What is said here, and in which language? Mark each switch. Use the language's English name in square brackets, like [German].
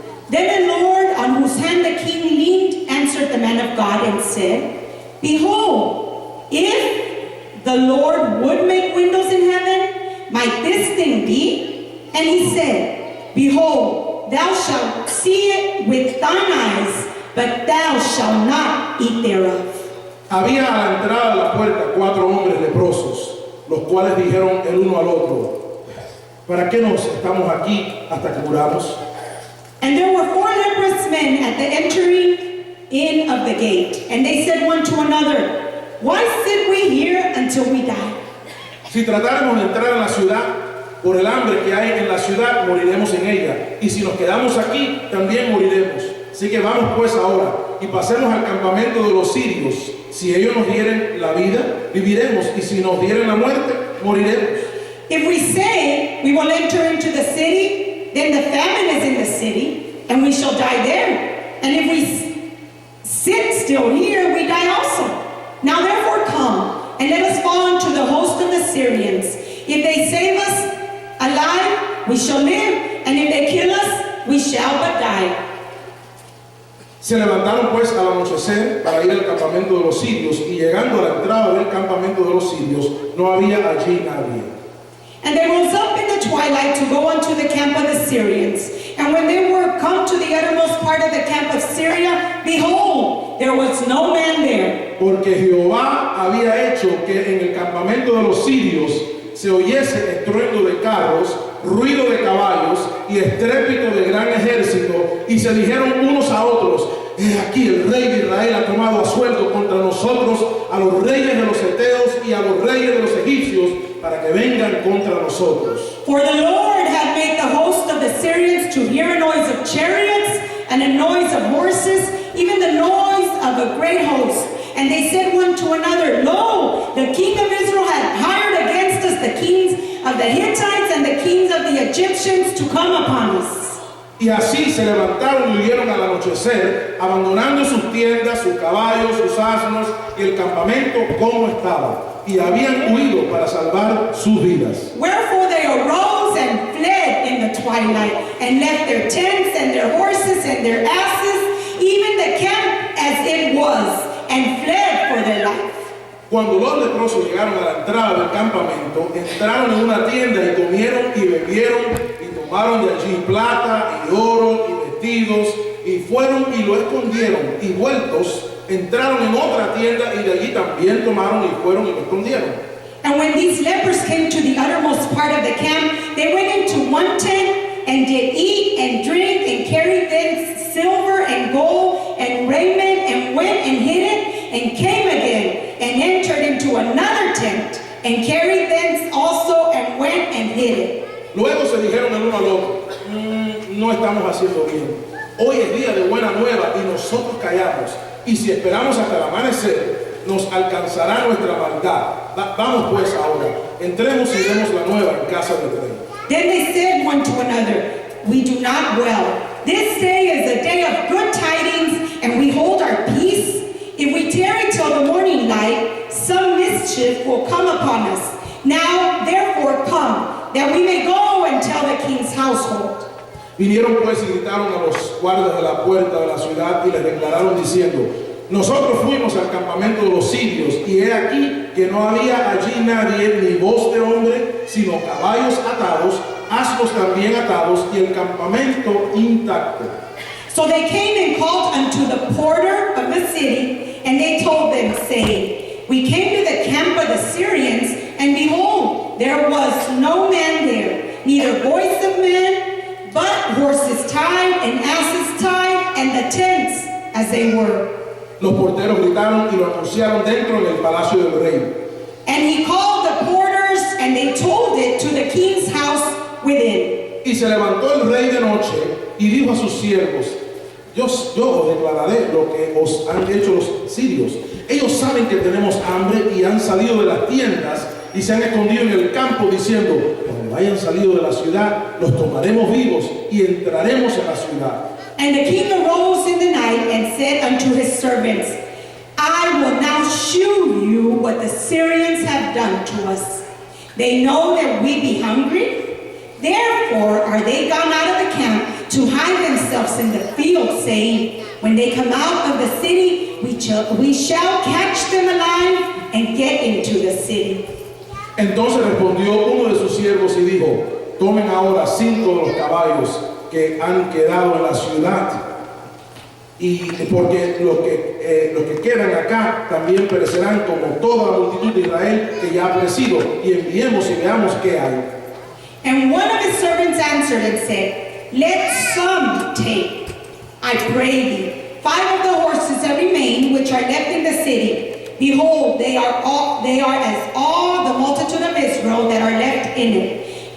[English] Then the Lord, on whose hand the king leaned, answered the man of God and said, Behold, if the Lord would make windows in heaven, might this thing be? And he said, Behold, thou shalt see it with thine eyes, but thou shalt not eat thereof. [Spanish] Había a la entrada de la puerta 4 hombres leprosos, los cuales dijeron el uno al otro: ¿para qué nos estamos aquí hasta que muramos? [English] And there were 4 leprous men at the entering in of the gate, and they said one to another, Why sit we here until we die? [Spanish] Si tratáramos de entrar en la ciudad, por el hambre que hay en la ciudad, moriremos en ella. Y si nos quedamos aquí, también moriremos. Así que vamos pues ahora y pasemos al campamento de los sirios. Si ellos nos dieren la vida, viviremos. Y si nos dieren la muerte, moriremos. [English] If we say we will enter into the city, then the famine is in the city, and we shall die there. And if we sit still here, we die also. Now therefore come, and let us fall into the host of the Syrians. If they save us alive, we shall live, and if they kill us, we shall but die. [Spanish] Se levantaron pues al anochecer para ir al campamento de los sirios, y llegando a la entrada del campamento de los sirios, no había allí nadie. [English] And they rose up in the twilight to go unto the camp of the Syrians. And when they were come to the uttermost part of the camp of Syria, behold, there was no man there. [Spanish] Porque Jehová había hecho que en el campamento de los sirios se oyese estruendo de carros, ruido de caballos y estrépito de gran ejército, y se dijeron unos a otros: he aquí el rey de Israel ha tomado a sueldo contra nosotros a los reyes de los heteos y a los reyes de los egipcios, para que vengan contra nosotros. [English] For the Lord hath made the host of the Syrians to hear a noise of chariots and a noise of horses, even the noise of a great host. And they said one to another, Lo, the king of Israel hath hired against us the kings of the Hittites and the kings of the Egyptians to come upon us. [Spanish] Y así se levantaron y huyeron al anochecer, abandonando sus tiendas, sus caballos, sus asnos y el campamento como estaba. Y habían huido para salvar sus vidas. [English] Wherefore they arose and fled in the twilight, and left their tents and their horses and their asses, even the camp as it was, and fled for their life. [Spanish] Cuando los leprosos llegaron a la entrada del campamento, entraron en una tienda y comieron y bebieron y tomaron de allí plata y oro y vestidos y fueron y lo escondieron y vueltos entraron en otra tienda y de allí también tomaron y fueron y lo escondieron. [English] And when these lepers came to the uttermost part of the camp, they went into one tent and did eat and drink and carried thence silver and gold and raiment and went and hid it and came again and entered into another tent and carried thence also and went and hid it. [Spanish] Luego se dijeron el uno al otro, no estamos haciendo bien. Hoy es día de buena nueva y nosotros callamos. Y si esperamos hasta el amanecer, nos alcanzará nuestra maldad. Vamos pues ahora, entremos y demos la nueva en casa del rey. [English] Then they said one to another, We do not well. This day is a day of good tidings, and we hold our peace. If we tarry till the morning light, some mischief will come upon us. Now, therefore, come, that we may go and tell the king's household. [Spanish] Vinieron pues y gritaron a los guardas de la puerta de la ciudad y les declararon diciendo, nosotros fuimos al campamento de los sirios y he aquí que no había allí nadie ni voz de hombre, sino caballos atados, asnos también atados y el campamento intacto. [English] So they came and called unto the porter of the city, and they told them, saying, We came to the camp of the Syrians, and behold, there was no man there, neither voice of man, but horses tied and asses tied, and the tents as they were. [Spanish] Los porteros gritaron y lo anunciaron dentro del palacio del rey. [English] And he called the porters, and they told it to the king's house within. [Spanish] Y se levantó el rey de noche y dijo a sus siervos, yo os declararé lo que os han hecho los sirios. Ellos saben que tenemos hambre y han salido de las tiendas y se han escondido en el campo diciendo, cuando hayan salido de la ciudad, los tomaremos vivos y entraremos en la ciudad. [English] And the king arose in the night and said unto his servants, I will now shew you what the Syrians have done to us. They know that we be hungry. Therefore are they gone out of the camp to hide themselves in the field, saying, when they come out of the city, we shall catch them alive and get into the city. [Spanish] Entonces respondió uno de sus siervos y dijo, tomen ahora 5 de los caballos que han quedado en la ciudad, y porque los que quedan acá también perecerán como toda la multitud de Israel que ya ha perecido, y enviemos y veamos qué hay. [English] And one of his servants answered and said, Let some take, I pray thee, 5 of the horses that remain, which are left in the city. Behold, they are as all the multitude of Israel that are left in it.